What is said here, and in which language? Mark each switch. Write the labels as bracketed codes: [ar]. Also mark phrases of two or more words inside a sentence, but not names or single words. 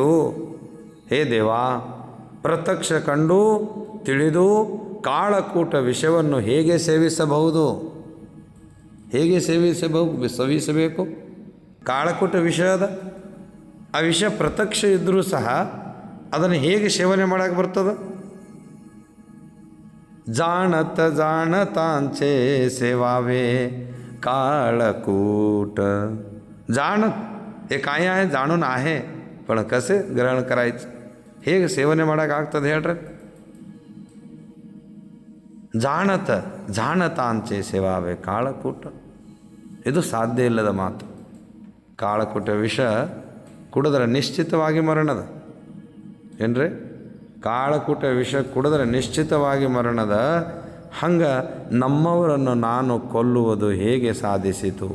[kn] ಹೇ ದೇವಾ, ಪ್ರತ್ಯಕ್ಷ ಕಂಡು ತಿಳಿದು ಕಾಳಕೂಟ ವಿಷವನ್ನು ಹೇಗೆ ಸೇವಿಸಬಹುದು? ಹೇಗೆ ಸೇವಿಸಬೇಕು? ಕಾಳಕೂಟ ವಿಷಯದ ಆ ವಿಷಯ ಪ್ರತ್ಯಕ್ಷ ಇದ್ದರೂ ಸಹ ಅದನ್ನು ಹೇಗೆ ಸೇವನೆ ಮಾಡೋಕ್ಕೆ ಬರ್ತದೆ? [mr] जाणत जाणतांचे सेवावे काळकूट. जाणत हे काय आहे? जाणून आहे, पण कसे ग्रहण करायचं, [kn] ಹೇಗೆ ಸೇವನೆ ಮಾಡೋಕ್ಕಾಗ್ತದೆ ಹೇಳ್ರಿ? [mr] जाणत जाणतांचे सेवावे काळकूट. [kn] ಇದು ಸಾಧ್ಯ ಇಲ್ಲದ ಮಾತು. ಕಾಳಕುಟ ವಿಷ ಕುಡಿದ್ರೆ ನಿಶ್ಚಿತವಾಗಿ ಮರಣದ. ಏನ್ರಿ? ಕಾಳಕುಟ ವಿಷ ಕುಡಿದ್ರೆ ನಿಶ್ಚಿತವಾಗಿ ಮರಣದ. ಹಂಗೆ ನಮ್ಮವರನ್ನು ನಾನು ಕೊಲ್ಲುವುದು ಹೇಗೆ ಸಾಧಿಸಿತು?